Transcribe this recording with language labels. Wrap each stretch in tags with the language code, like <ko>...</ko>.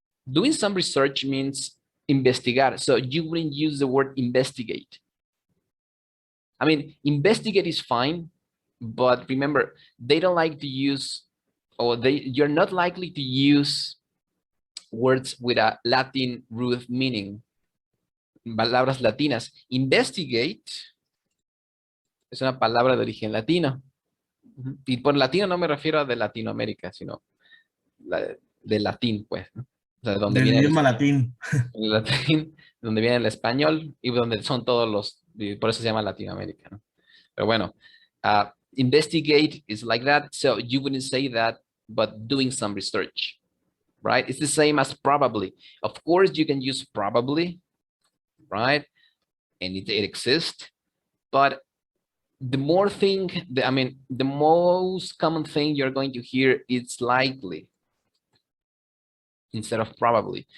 <en>Doing some research means investigar. So you wouldn't use the word investigate. I mean, investigate is fine, but remember, they don't like to use, or you're not likely to use words with a Latin root meaning.</en> <es>Palabras latinas. Investigate es una palabra de origen latino. Y por latino no me refiero a de Latinoamérica, sino de latín, pues, ¿no? O sea, de donde Del viene idioma latín. el latín, donde viene el español y donde son todos los, y por eso se llama Latinoamérica, ¿no? Pero bueno,</es> <en>investigate is like that, so you wouldn't say that, but doing some research, right? It's the same as probably. Of course, you can use probably, right? And it exists, but the more thing, the most common thing you're going to hear is likely instead of probably.</en>